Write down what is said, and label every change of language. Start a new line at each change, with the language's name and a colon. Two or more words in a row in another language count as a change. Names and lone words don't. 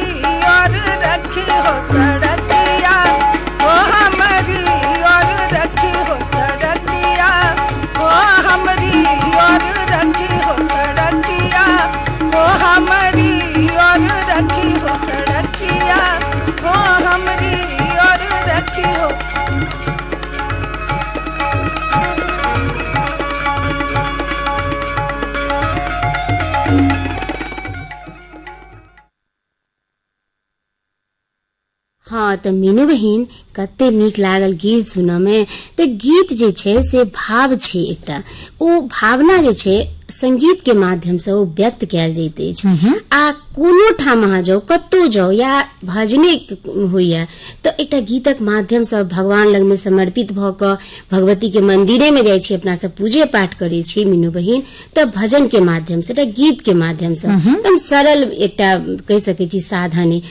Bhojpuri: और रखी हो सड़किया हो हमरी और रखी हो सड़किया हो हमरी और रखी हो सड़किया हो हमरी और रखी हो सड़किया हो हमरी और रखी हो।
Maithili: हाँ तो मीनू बहिन कते नीक लागल गीत सुनऽ में। तो गीत जे छै से भाव छै एकटा, ओ भावना जे छै संगीत के माध्यम से ओ व्यक्त कयल जाइत अछि। आ कोनो ठाम अहाँ जाउ, कतौ जाउ या भजने होइया तो एकटा गीतक माध्यम से भगवान लग में समर्पित भ क भगवती के मंदिरे में जाइ छी, अपना सब पूजे पाठ करे छी मीनू बहिन, तब भजन के माध्यम से, गीत के माध्यम से एकदम सरल एकटा कह सकै छी साधन है।